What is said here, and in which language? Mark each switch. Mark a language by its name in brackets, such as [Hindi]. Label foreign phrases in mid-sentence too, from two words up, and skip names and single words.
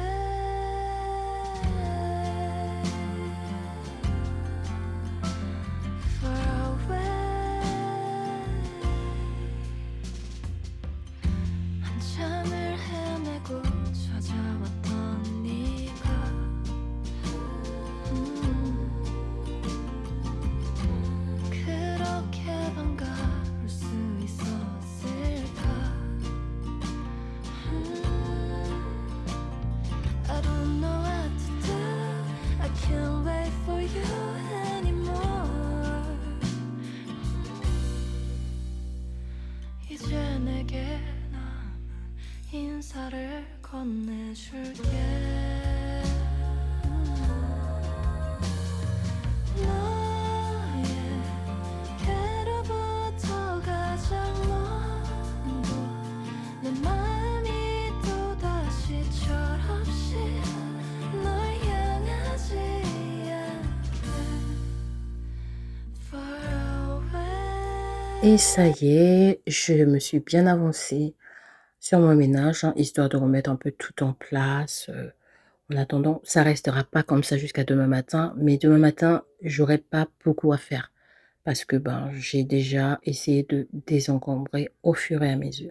[Korean] away 한참을 헤매고 찾아왔던 네가 그렇게 반가울 수 있었을까? [English] I don't know what to do. I can't wait for you anymore. [Korean] 이제 내게 남은 인사를 건네줄게. 너에게로부터 가장 먼 곳 내 마음이 또다시 철없이 널 향하지 않게 [English] Far away. [French] Et ça y est, je me suis bien avancée sur mon ménage, hein, histoire de remettre un peu tout en place. En attendant, ça restera pas comme ça jusqu'à demain matin, mais demain matin, j'aurai pas beaucoup à faire parce que ben j'ai déjà essayé de désencombrer au fur et à mesure.